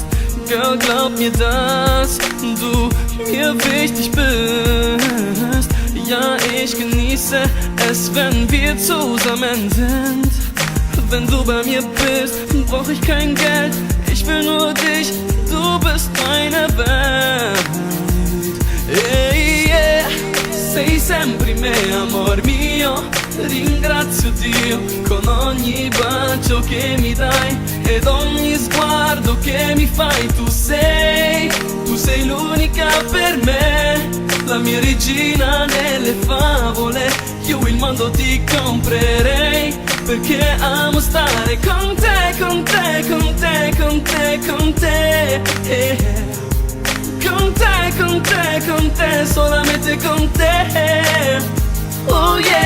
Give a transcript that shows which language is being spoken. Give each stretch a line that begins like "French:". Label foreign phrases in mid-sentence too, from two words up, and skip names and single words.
German: Girl, glaub mir, dass du mir wichtig bist. Ja, ich genieße es, wenn wir zusammen sind. Wenn du bei mir bist, brauch ich kein Geld. Ich will nur dich, du bist meine Welt. Hey, yeah.
Italian: Sei sempre me, amor mio. Ringrazio Dio con ogni bacio che mi dai ed ogni sguardo che mi fai. Tu sei l'unica per me, la mia regina nelle favole. Io il mondo ti comprerei perché amo stare con te, con te, con te, con te, con te. Con te, con te, con te, solamente con te. Oh yeah.